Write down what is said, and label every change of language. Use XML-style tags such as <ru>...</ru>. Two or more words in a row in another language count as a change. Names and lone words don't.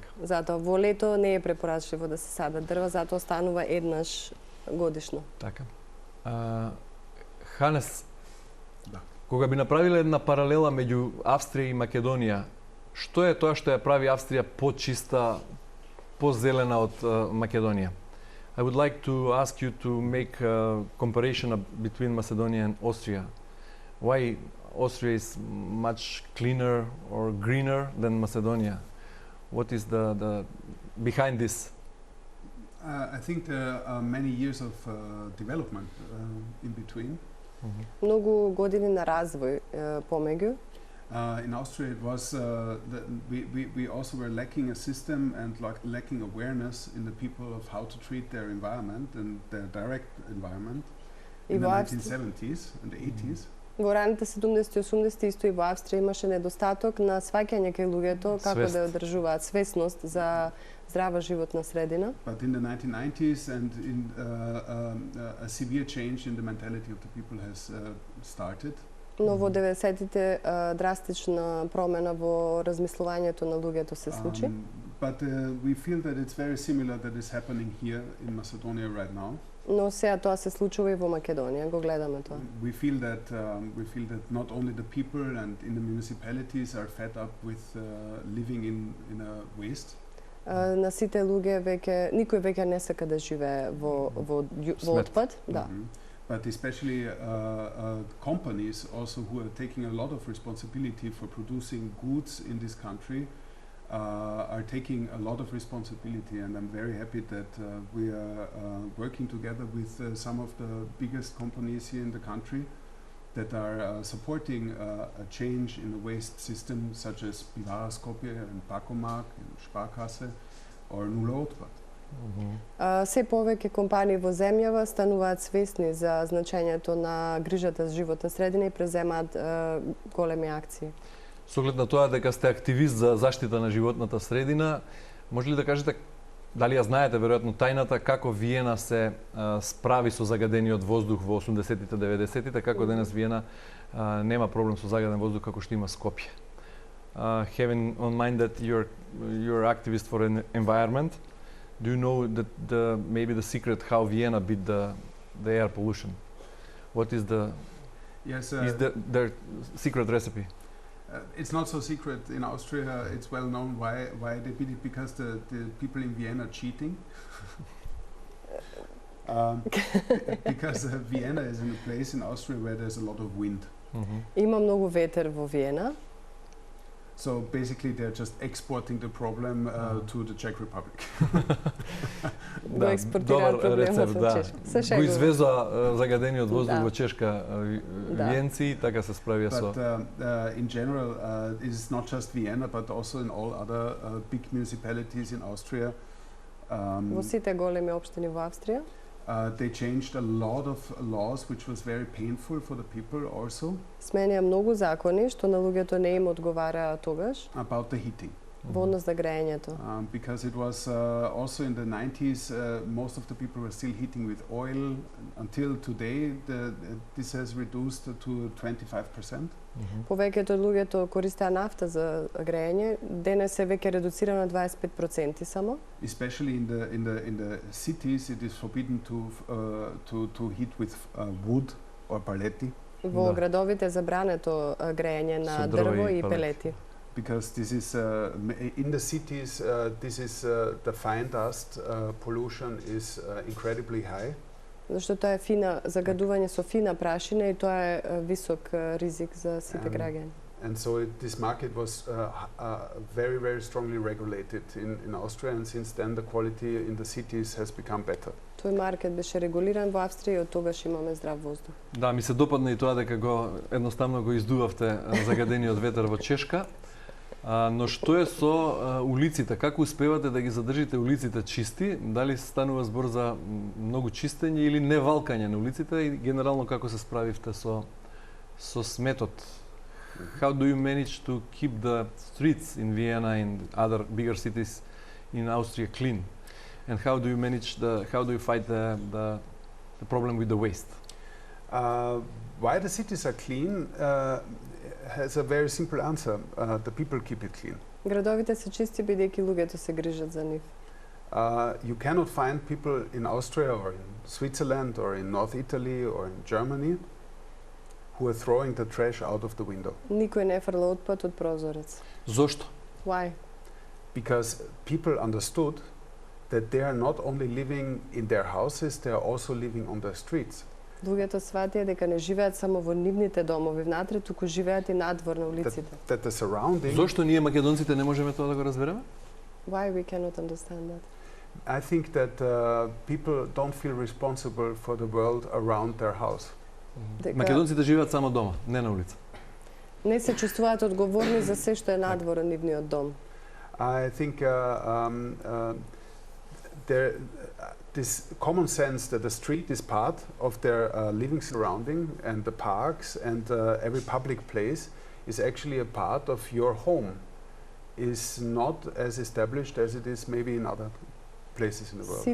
<mk>Затоа во лето не е препорачливо да се садат дрва, затоа станува еднаш годишно. Така. Ханес, кога би направиле една паралела меѓу Австрија и Македонија, што е тоа што ја прави Австрија почиста, позелена од Македонија?</mk> <en>I would like to ask you to make a comparison between Macedonia and Austria. Why Austria is much cleaner or greener than Macedonia? What is the behind this? I think there are many years of development in between.</en> <mk>Многу години на развој помеѓу.</mk> <en>In Austria, it was we also were lacking a system and lacking awareness in the people of how to treat their environment and their direct environment in the 1970s and 80s.</en> <mk>Во раните 70-ти и 80-ти исто и во Австрија имаше недостаток на сваќање кај луѓето како да одржуваат свесност за здрава животна средина.</mk> <en>But in the 1990s and in a severe change in the mentality of the people has started.</en> <mk>Но во 90-тите драстична промена во размислувањето на луѓето се случи.</mk> <en>But we feel that it's very similar that is happening here in Macedonia right now.</en> <mk>Но сега тоа се случува и во Македонија, го гледаме тоа.</mk> <en>We feel that not only the people and in the municipalities are fed up with living in a waste.</en> <mk>На сите луѓе веќе никој веќе не сака да живее во отпад, да.</mk> <en>But especially companies also who are taking a lot of responsibility for producing goods in this country are taking a lot of responsibility, and I'm very happy that we are working together with some of the biggest companies here in the country that are supporting a change in the waste system, such as Pivara Skopje and Pakomak and Sparkasse or Nulo Otpad.</en> <mk>Се повеќе компании во земјава стануваат свесни за значењето на грижата за животна средина и преземаат големи акции. Со оглед на тоа дека сте активист за заштита на животната средина, може ли да кажете, дали ја знаете веројатно тајната како Виена се справи со загадениот воздух во 80-тите, 90-тите, како денес Виена нема проблем со загаден воздух како што има Скопје.</mk> <en>Having on mind that you're activist for an environment, do you know that maybe the secret how Vienna beat the air pollution? What is the their secret recipe? It's not so secret in Austria. It's well known why they beat it, because the people in Vienna are cheating. Because Vienna is in a place in Austria where there's a lot of wind.</en> <mk>Има многу ветер во Виена.</mk> <en>So basically they're just exporting the problem to the Czech Republic.</en> <mk>Го експортираат проблемот во Чешка. Се Го шегувам. извезоа загадениот воздух Да. во Чешка Виенци и така се справија со...</mk> <en>But in general, it is not just Vienna, but also in all other big municipalities in Austria.</en> <mk>Во сите големи општини во Австрија</mk> <en>They changed a lot of laws, which was very painful for the people also,</en> <mk>сменија многу закони што на луѓето не им одговараа тогаш</mk> <en>about the heating.</en> <mk>во однос на грејењето.</mk> <en>Because it was also in the 90s, most of the people were still heating with oil. Until today, this has reduced to 25%.</en> <mk>Повеќето од луѓето користеа нафта за грејење, денес е веќе редуцирано на 25% само.</mk> <en>Especially in the cities, it is forbidden to heat with wood or paletti.</en> <mk>Во Да. градовите е забрането грејење на Со дрва дрво и и пелети. пелети.</mk> <en>Because this is in the cities, this is the fine dust pollution is incredibly high.</en> <mk>Зашто тоа е фина загадување со фина прашина и тоа е висок ризик за сите граѓани.</mk> <en>And so this market was very, very strongly regulated in Austria, and since then the quality in the cities has become better.</en> <mk>Тој маркет беше регулиран во Австрија и од тогаш имаме здрав воздух. Да, ми се допадна и тоа дека едноставно го издувавте загадениот ветер во Чешка. Но што е со улиците? Како успевате да ги задржите улиците чисти? Дали станува збор за многу чистење или не валкање на улиците и генерално како се справивте со сметот?</mk> <en>How do you manage to keep the streets in Vienna and other bigger cities in Austria clean? And how do you fight the problem with the waste? Why the cities are clean has a very simple answer. The people keep it clean.</en> <mk>Градовите се чисти бидејќи луѓето се грижат за нив.</mk> <en>You cannot find people in Austria or in Switzerland or in North Italy or in Germany who are throwing the trash out of the window.</en> <mk>Никој не фрла отпад од прозорец. Зошто?</mk> <en>Why? Because people understood that they are not only living in their houses, they are also living on the streets.</en> <mk>Луѓето сватија дека не живеат само во нивните домови внатре, туку живеат и надвор на улиците.</mk> <en>That the surrounding...</en> <mk>Зошто ние македонците не можеме тоа да го разбереме?</mk> <en>Why we cannot understand that? I think that people don't feel responsible for the world around their house.</en> <mk>Македонците живеат само дома, не на улица. Не се чувствуваат одговорни за се што е надвор од нивниот дом.</mk> <en>I think this common sense that the street is part of their living surrounding, and the parks and every public place is actually a part of your home, is not as established as it is maybe in other places in the world.</en>